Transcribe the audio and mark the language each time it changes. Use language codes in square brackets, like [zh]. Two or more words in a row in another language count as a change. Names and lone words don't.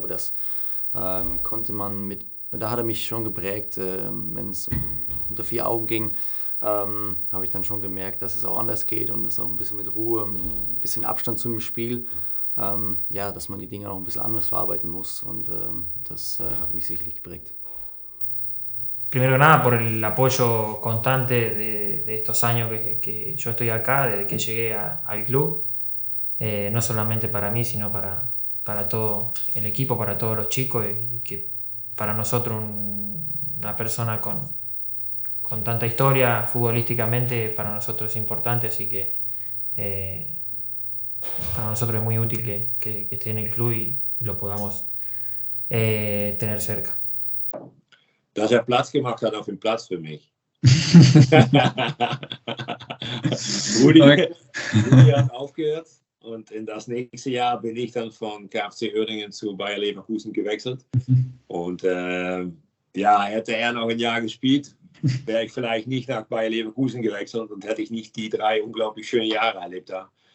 [de] Und ich glaube, das konnte man mit da hat er mich schon geprägt, wenn es unter 4 Augen ging. Habe ich dann schon gemerkt, dass es auch anders geht und es auch ein bisschen mit Ruhe, mit ein bisschen Abstand zu dem Spiel, dass man die Dinge auch ein bisschen anders verarbeiten muss und das hat mich sicherlich geprägt. [es] Primero que nada por el apoyo constante de estos años que yo estoy acá, desde que llegué al club, no solamente para mí, sino para todo el equipo, para todos los chicos y que para nosotros una persona con tanta historia futbolísticamente para nosotros es importante, así que para nosotros es muy útil que esté en el club y lo podamos tener cerca. [de] Dass Platz gemacht hat auf dem Platz für mich. Rudi hat aufgehört und in das nächste Jahr bin ich dann von KFC Uerdingen zu Bayer Leverkusen gewechselt. Und hätte er noch ein Jahr gespielt, wäre ich vielleicht nicht nach Bayer Leverkusen gewechselt und hätte ich nicht die 3 unglaublich schönen Jahre erlebt da.